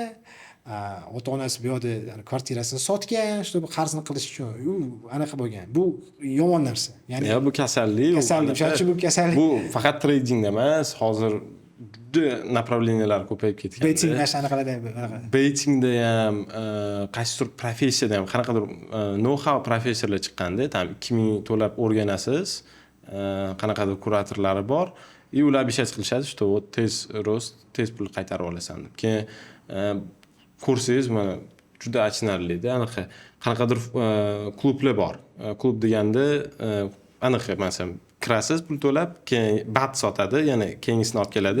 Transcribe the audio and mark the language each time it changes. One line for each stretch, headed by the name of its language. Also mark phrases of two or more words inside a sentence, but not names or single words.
Uzbek: Ota-onasi bu yoqda kvartirasini sotgan, чтобы qarzini qilish uchun. U anaqa bo'lgan. Bu yomon narsa. Ya'ni bu kasallik. Shuning bu kasallik. Bu faqat tradingda emas, hozir juda направлениялар ko'payib ketgan. Betting mana shunaqalarda anaqa. Bettingda ham, qaysidir professiyada ham qanaqadir know-how professorlar chiqqanda, tam 2000 to'lab o'rganasiz, qanaqadir kuratorlari bor. Ular bishat qilishadi,
Russian: что вот
Uzbek: tez rost, tez pul qaytarib olasan deb. Keyin ko'rsangiz, mana juda achinarli-da, anaqa qanaqadir klublar bor. Klub deganda anaqa masalan kirasiz, pul to'lab, keyin bat sotadi, ya'ni keyingisini olib keladi.